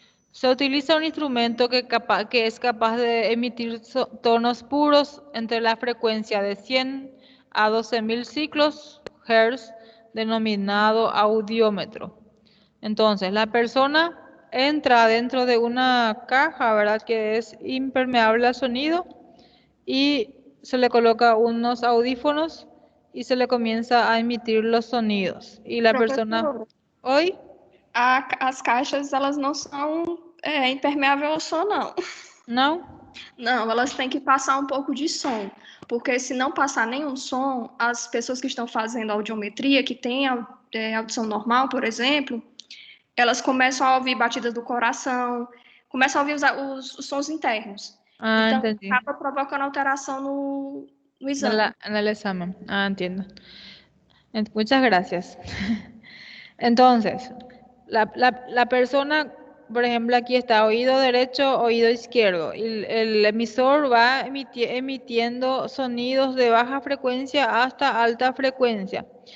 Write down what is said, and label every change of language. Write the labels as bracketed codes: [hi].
[es] Se utiliza un instrumento que es capaz de emitir tonos puros entre la frecuencia de 100 a 12.000 ciclos Hz, denominado audiómetro. Entonces, la persona entra dentro de una caja, ¿verdad?, que es impermeable al sonido, y se le coloca unos audífonos y se le comienza a emitir los sonidos. Y la persona... [pt] Professora, Oi? as caixas, elas não são impermeáveis ao som, não. Não? Não, elas têm que passar um pouco de som, porque se não passar nenhum som, as pessoas que estão fazendo audiometria, que têm audição normal, por exemplo, elas começam a ouvir batidas do coração, começam a ouvir os sons internos. Ah, Então, entendi. acaba provocando alteração no exame. [es] En el examen. Ah, entiendo. Muchas gracias. Entonces, la persona, por ejemplo, aquí está oído derecho, oído izquierdo. Y el emisor va emitiendo sonidos de baja frecuencia hasta alta frecuencia.